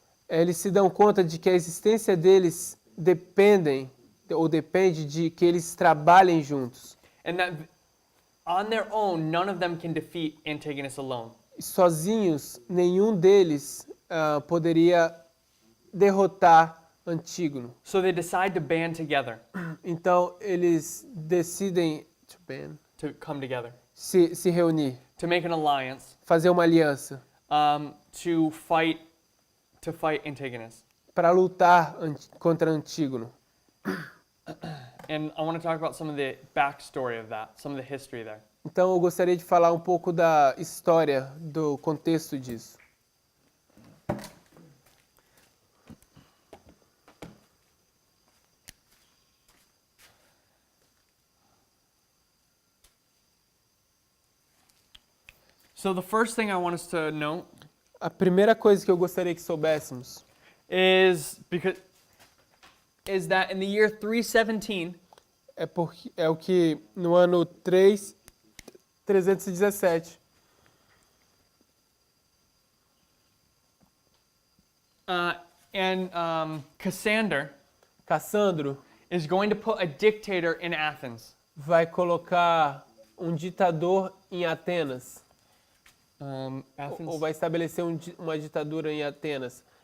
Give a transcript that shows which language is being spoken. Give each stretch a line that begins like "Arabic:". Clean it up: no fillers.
Portuguese: eles se dão conta de que a existência deles depende de que eles trabalhem juntos.
English: And that on their own, none of them can defeat Antigonus alone.
Portuguese: Sozinhos, nenhum deles poderia derrotar Antígono.
English: So they decide to band together,
Portuguese: Então, eles decidem
English: to come together,
Portuguese: se reunir,
English: to make an alliance,
Portuguese: fazer uma aliança
English: to fight Antigonus.
Portuguese: para lutar contra Antígono.
English: And I want to talk about some of the backstory of that, some of the history there.
Portuguese: Então, eu gostaria de falar um pouco da história, do contexto disso.
English: So the first thing I want us to note
Portuguese: A primeira coisa que eu gostaria que soubéssemos
English: is that in the year 317,
Portuguese: é o que no ano 317, Cassandro
English: is going to put a dictator in Athens.
Portuguese: vai colocar um ditador em Atenas.
English: Athens.
Portuguese: Ou vai estabelecer uma ditadura em Atenas.